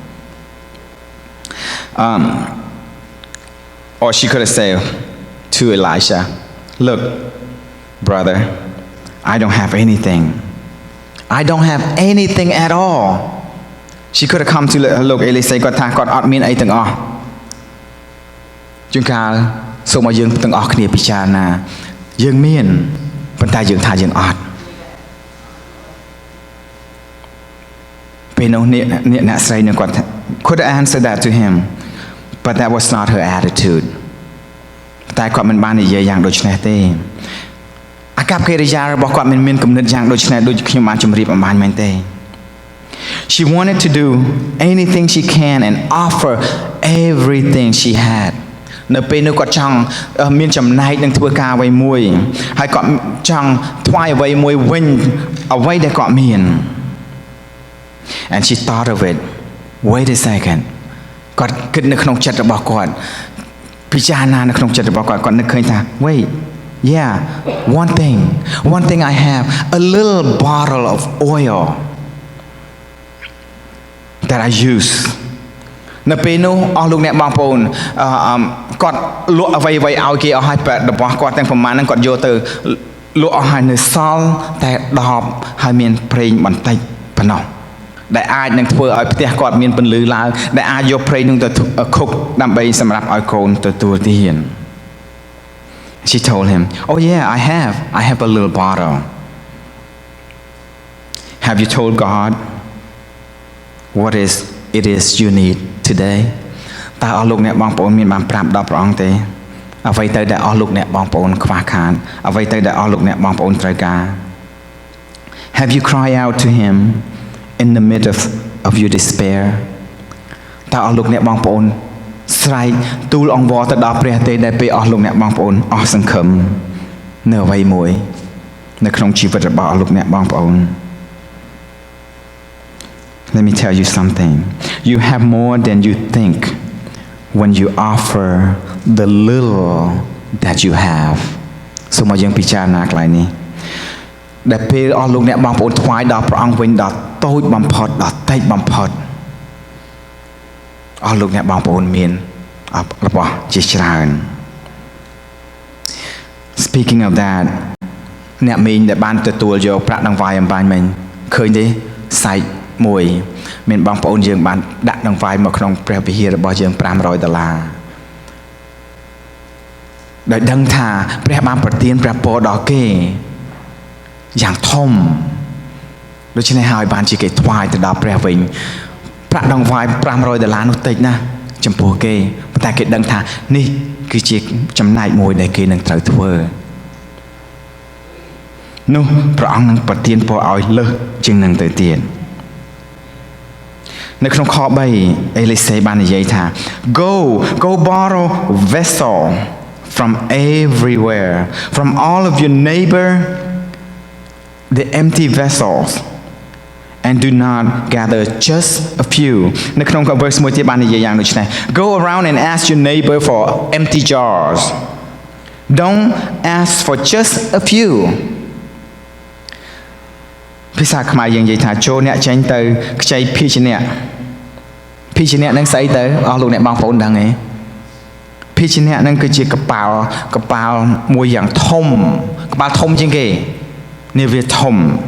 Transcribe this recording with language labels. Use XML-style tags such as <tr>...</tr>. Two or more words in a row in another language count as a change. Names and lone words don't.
<en>or she could have said to Elisha look brother I don't have anything I don't have anything at all she could have come to</en> <km>លោកអេលីសេគាត់ថាគាត់អត់មានអីទាំងអស់ជួនកាលសូមឲ្យយើងទាំងអស់គ្នាពិចារណាយើងមានប៉ុន្តែយើងថាយើងអត់ ពេលនោះអ្នកស្រីនឹងគាត់</km> <en>could answer that to him but that was not her attitude</en> <km>តែគាត់មិនបាននិយាយយ៉ាងដូចនេះទេអាកប្ប កិរិយារបស់គាត់មិនមានគំនិតយ៉ាងដូចនេះដូចខ្ញុំបានជម្រាបអំបញ្ញមែនទេ</km> <en>She wanted to do anything she can and offer everything she had</en> <km>នៅពេលនោះគាត់ចង់មានចំណែកនឹងធ្វើការអ្វីមួយហើយគាត់ចង់ថ្វាយអ្វីមួយវិញអ្វីដែលគាត់មាន</km> <en>and she thought of it wait a second</en> <km>គាត់គិតនៅក្នុងចិត្តរបស់គាត់ពិចារណានៅក្នុងចិត្តរបស់គាត់នឹកឃើញថា</km> <en>wait yeah one thing I have a little bottle of oil that I use</en> <km>នៅពេលនោះអស់លោកអ្នកបងប្អូនគាត់លក់អ្វីៗឲ្យគេអស់ហើយរបស់គាត់ទាំងប្រមាណហ្នឹងគាត់យកទៅលក់អស់ហើយនៅសល់តែ10ហើយមានប្រេងបន្តិចប៉ុណ្ណោះដែលអាចនឹងធ្វើឲ្យផ្ទះគាត់មានពន្លឺឡើងដែលអាចយកប្រេងនោះទៅខុកដើម្បីសម្រាប់ឲ្យកូនទទួលទាន</km> <en>She told him oh yeah I have a little bottle Have you told God what it is you need today</en> <km>តើអស់លោកអ្នកបងប្អូនមានបានប្រាប់ដល់ព្រះអង្គទេ អ្វីទៅដែលអស់លោកអ្នកបងប្អូនខ្វះខាតអ្វីទៅដែលអស់លោកអ្នកបងប្អូនត្រូវការ</km> <en>Have you cried out to him in the midst of your despair</en> <km>តើអស់លោកអ្នកបងប្អូនស្រែកទូលអង្វរទៅដល់ព្រះទេដែលពេលអស់លោកអ្នកបងប្អូនអស់សង្ឃឹមនៅអ្វីមួយនៅក្នុងជីវិតរបស់អស់លោកអ្នកបងប្អូន</km> <en>Let me tell you something you have more than you think when you offer the little that you have</en> <km>សូមឲ្យយើងពិចារណាកន្លែងនេះដែលពេលអស់លោកអ្នកបងប្អូនថ្វាយដល់ព្រះអង្គវិញដល់តូចបំផុតដល់តិចបំផុត អស់លោកអ្នកបងប្អូនមានរបស់ជាច្រើន</km> <en>Speaking of that</en> <km>អ្នកមីងដែលបានទទួលយកប្រាក់ដង្វាយអំបញ្ញមិញឃើញទេសាច់មួយមានបងប្អូនយើងបានដាក់ដង្វាយមកក្នុងព្រះវិហាររបស់យើង$500 ដោយដឹងថាព្រះបានប្រទានព្រះពរដល់គេយ៉ាងធំដូច្នេះហើយបានជាគេថ្វាយទៅដល់ព្រះវិញប្រាក់ដង្វាយ$500នោះតិចណាស់ចំពោះគេប៉ុន្តែគេដឹងថានេះគឺជាចំណែកមួយដែលគេនឹងត្រូវធ្វើ នោះព្រះអង្គនឹងប្រទានពរឲ្យលើសជាងនឹងទៅទៀតនៅក្នុងខ 3អេលីសេបាននិយាយថា</km> <en>Go borrow vessel from everywhere from all of your neighbor the empty vessels and do not gather just a few</en> <km>នៅក្នុង verse មួយទៀតបាននិយាយយ៉ាងដូចនេះ</km> <en>Go around and ask your neighbor for empty jars don't ask for just a few</en> <km>ភាសាខ្មែរយើងនិយាយថាចូលអ្នកចេញទៅខ្ចីភីជ្នៈនឹងស្អីទៅអស់លោកអ្នកបងប្អូនដឹងទេភីជ្នៈនឹងគឺជាកប៉ាល់មួយយ៉ាងធំកប៉ាល់ធំជាងគេនេះវាធំ</km>